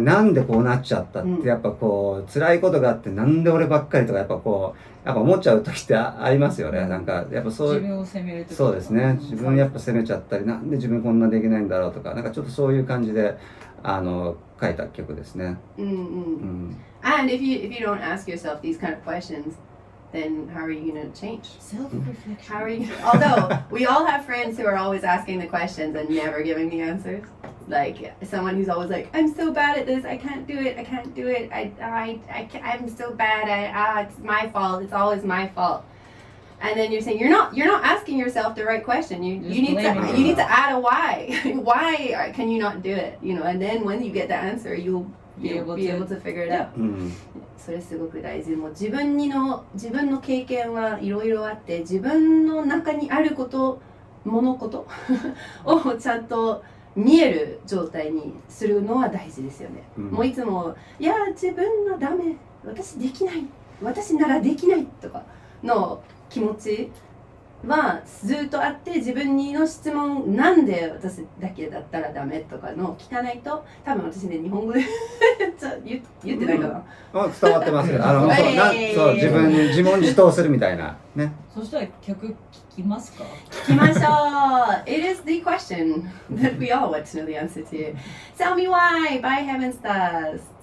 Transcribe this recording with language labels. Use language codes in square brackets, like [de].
[ja] なんでこうなっちゃったって、やっぱ辛いことがあって、なんで俺ばっかりとかやっぱ思っちゃう時ってありますよね。なんかやっぱそう自分を責める時。そうですね。自分やっぱ責めちゃったり、なんで自分こんなできないんだろうとか、なんかちょっとそういう感じで書いた曲ですね。 [en] And if you don't ask yourself these kind of questions.Then how are you going to change? Self-reflection. How are you? Although we all have friends who are always asking the questions and never giving the answers. Like someone who's always like, "I'm so bad at this. I can't do it. I can't do it. I'm so bad. It's my fault. It's always my fault." And then you're saying you're not asking yourself the right question. You need to add a why. Why can you not do it? You know, and then when you get the answer, you'll be able to figure it out. [ja] それすごく大事。もう自分の経験はいろいろあって、自分の中にあること物事をちゃんと見える状態にするのは大事ですよね。もういつもいや自分のダメ、私できない、私ならできないとかの気持ちはずっとあって、自分にの質問なんで私だけだったらダメとかの聞かないと、多分私ね日本語で言ってないかな、伝わってますよ。そう自問自答するみたいなね。そしたら曲聞きますか？聞きましょう。 [en] It is the question that we all want to know the answer to. Tell me why by Heaven Stars.